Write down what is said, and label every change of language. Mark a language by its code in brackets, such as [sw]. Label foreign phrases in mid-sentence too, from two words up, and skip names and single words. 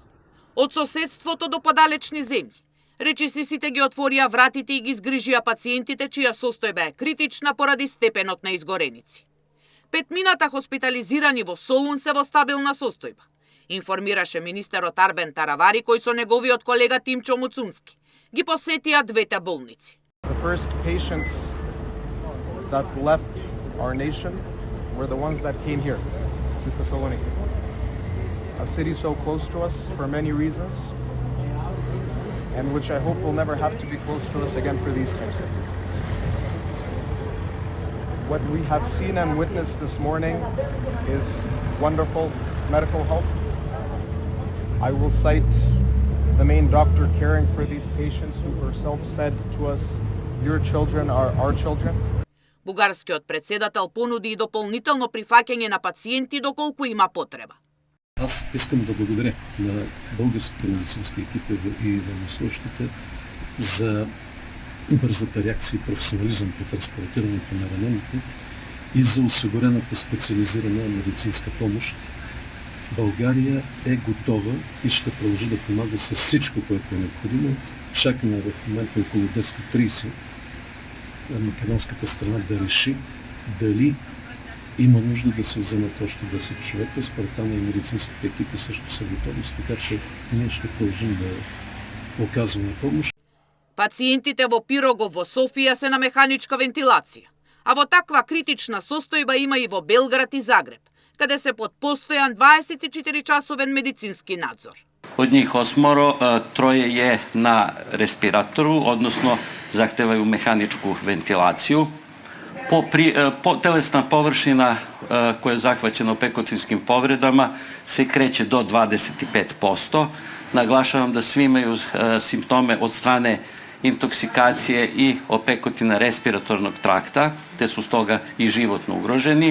[mk] Од соседството до подалечни земји. Речиси сите ги отворија вратите и ги згрижија пациентите чија состојба е критична поради степенот на изгореници. Петмината хоспитализирани во Солун се во стабилна состојба, информираше министерот Арбен Таравари, кој со неговиот колега Тимчо Муцунски ги посетија двете болници. [en] The first patients that left our nation were the ones that came here to Thessaloniki, a city so close to us for many reasons, and which I hope will never have to be close to us again for these types of reasons. What we have seen and witnessed this morning is wonderful medical help. I will cite the main doctor caring for these patients who herself said to us, "Your children are our children." [mk] Бугарскиот председател понуди и дополнително прифаќање на пациенти доколку има потреба. [bg] Аз искам да благодаря на българските медицински екипи и военнослужещите за бързата реакция и професионализъм при транспортирането на ранените и за осигурената специализирана медицинска помощ. България е готова и ще продължи да помага с всичко, което е необходимо. Чакаме в момента около 10:30 македонската страна да реши дали има нужда да се вземат още 10 човека. Според там и медицинските екипи също са готови, така че ние ще продължим да оказваме помощ. [mk] Пациентите во Пирогов во Софија се на механичка вентилација, а во таква критична состојба има и во Белград и Загреб, каде се под постојан 24-часовен медицински надзор. [sr] Од njih 8, 3 je na respiratoru, odnosno zahtevaju mehaničku ventilaciju. Telesna površina koja je zahvaćena pekotinskim povredama se kreće do 25%. Naglašavam da svi imaju simptome od strane intoksikacije i opekotina respiratornog trakta, te su stoga i životno ugroženi.